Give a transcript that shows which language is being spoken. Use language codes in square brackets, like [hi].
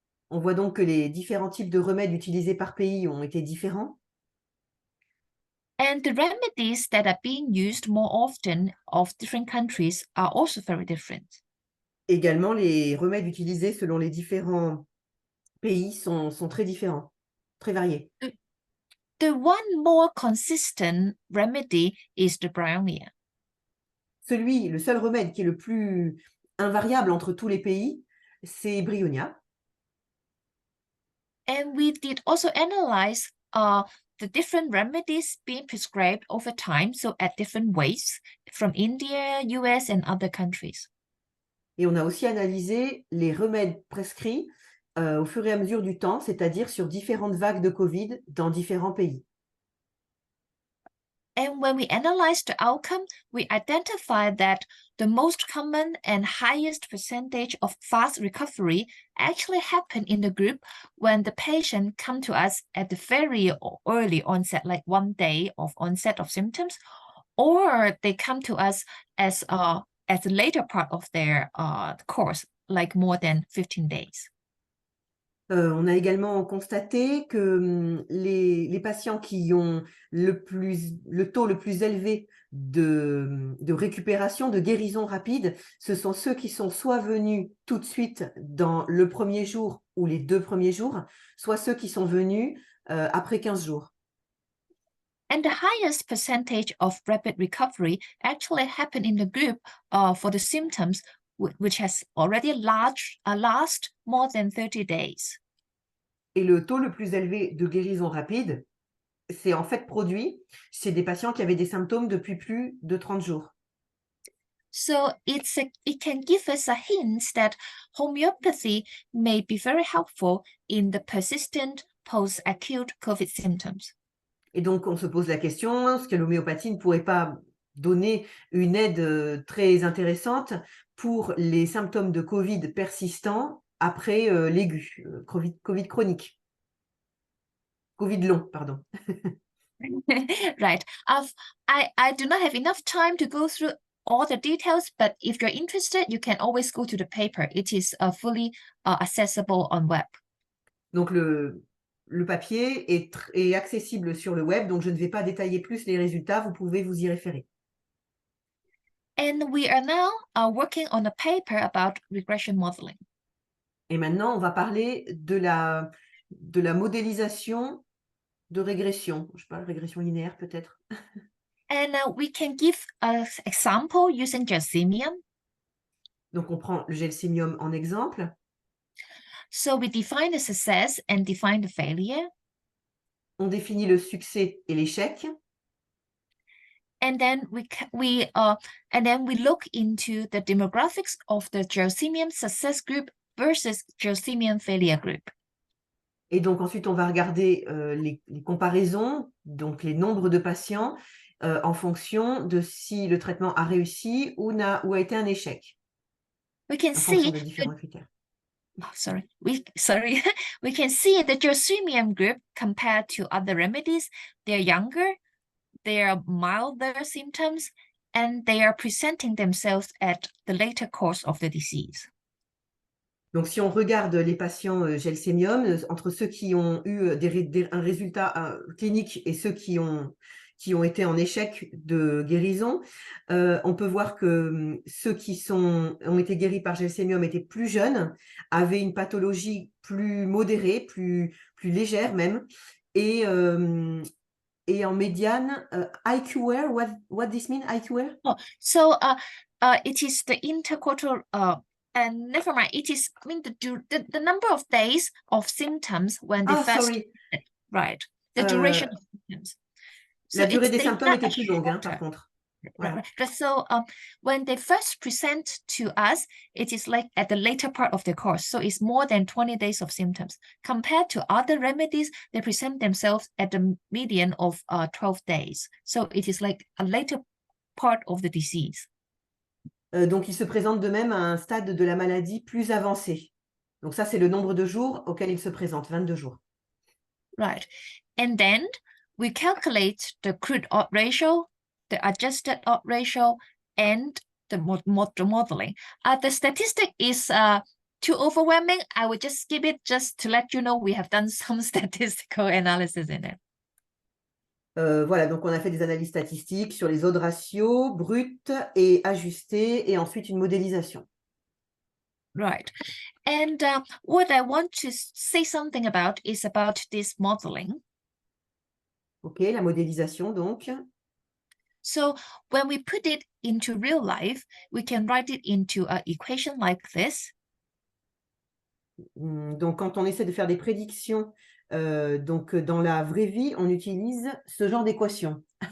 [fr] On voit donc que les différents types de remèdes utilisés par pays ont été différents. [en] And the remedies that are being used more often of different countries are also very different. [fr] Également, les remèdes utilisés selon les différents pays sont très différents, très variés. [en] The one more consistent remedy is the bryonia. [fr] Le seul remède qui est le plus invariable entre tous les pays, c'est Bryonia. [en] And we did also analyze the different remedies being prescribed over time, so at different ways from India, US, and other countries. [fr] Et on a aussi analysé les remèdes prescrits au fur et à mesure du temps, c'est-à-dire sur différentes vagues de Covid dans différents pays. [en] And when we analyzed the outcome, we identified that the most common and highest percentage of fast recovery actually happen in the group when the patient come to us at the very early onset, like 1 day of onset of symptoms, or they come to us as the later part of their course, like more than 15 days. [fr] On a également constaté que les patients qui ont le taux le plus élevé de récupération, de guérison rapide, ce sont ceux qui sont soit venus tout de suite dans le premier jour ou les 2 premiers jours, soit ceux qui sont venus après 15 jours. [en] And the highest percentage of rapid recovery actually happen in the group for the symptoms which has already last more than 30 days. [fr] Et le taux le plus élevé de guérison rapide, c'est en fait produit chez des patients qui avaient des symptômes depuis plus de 30 jours. [en] So it can give us a hint that homeopathy may be very helpful in the persistent post-acute COVID symptoms. [fr] Et donc, on se pose la question, est-ce que l'homéopathie ne pourrait pas donner une aide très intéressante pour les symptômes de Covid persistants après l'aigu, COVID chronique, Covid long, pardon. [en] Right. I do not have enough time to go through all the details, but if you're interested, you can always go to the paper. It is fully accessible on web. [fr] Donc, le papier est accessible sur le web, donc je ne vais pas détailler plus les résultats, vous pouvez vous y référer. [en] And we are now working on a paper about regression modeling. [fr] Et maintenant, on va parler de la modélisation de régression. Je sais pas, régression linéaire peut-être. [en] And we can give an example using Gelsemium. [fr] Donc, on prend le Gelsemium en exemple. [en] So we define the success and define the failure. [fr] On définit le succès et l'échec. [en] And then we look into the demographics of the Gelsemium success group versus Gelsemium failure group. [fr] Et donc ensuite, on va regarder les comparaisons, donc les nombres de patients en fonction de si le traitement a réussi ou a été un échec. [en] We can [fr] En fonction de [en] see [fr] différents critères. [en] we can see the Gelsemium group compared to other remedies. They're younger, they are milder symptoms, and they are presenting themselves at the later course of the disease. [fr] Donc, si on regarde les patients Gelsemium, entre ceux qui ont eu un résultat clinique et ceux qui ont été en échec de guérison, on peut voir que ceux qui ont été guéris par Gelsemium étaient plus jeunes, avaient une pathologie plus modérée, plus légère même, et en médiane, IQR, [en] what this mean, IQR? Oh, so it is the interquartal and never mind, it is, I mean, the number of days of symptoms when they first, Sorry. Right, the duration of symptoms. [fr] La durée des symptômes était plus longue, par contre. Voilà. [en] Right. So when they first present to us, it is like at the later part of the course. So it's more than 20 days of symptoms. Compared to other remedies, they present themselves at the median of 12 days. So it is like a later part of the disease. [fr] Donc, ils se présentent de même à un stade de la maladie plus avancé. Donc, ça, c'est le nombre de jours auquel ils se présentent, 22 jours. [en] Right. And then we calculate the crude odds ratio, the adjusted odds ratio, and the modeling. The statistic is too overwhelming. I will just skip it just to let you know we have done some statistical analysis in it. [fr] Voilà, donc on a fait des analyses statistiques sur les odds ratios bruts et ajustés, et ensuite une modélisation. [en] Right. And what I want to say something about is about this modeling. [fr] OK, la modélisation donc. [en] So when we put it into real life, we can write it into an equation like this. [fr] Donc quand on essaie de faire des prédictions donc dans la vraie vie, on utilise ce genre d'équation.